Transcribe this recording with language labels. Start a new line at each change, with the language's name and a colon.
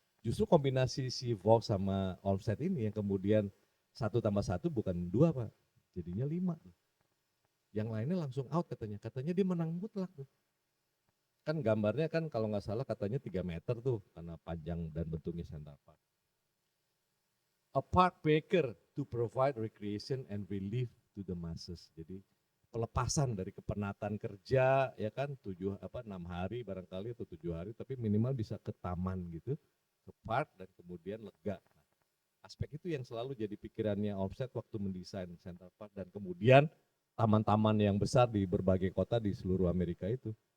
Indonesian: Justru kombinasi si Vox sama Olmsted ini yang kemudian 1+1 bukan 2 Pak, jadinya 5. Yang lainnya langsung out katanya dia menang mutlak tuh. Kan gambarnya kan kalau nggak salah katanya 3 meter tuh karena panjang dan bentuknya Central Park.
English: A park breaker to provide recreation and relief to the masses.
Indonesian: Jadi pelepasan dari kepenatan kerja ya kan 6 hari barangkali atau 7 hari, tapi minimal bisa ke taman gitu, ke park dan kemudian lega. Nah, aspek itu yang selalu jadi pikirannya Olmsted waktu mendesain Central Park dan kemudian taman-taman yang besar di berbagai kota di seluruh Amerika itu.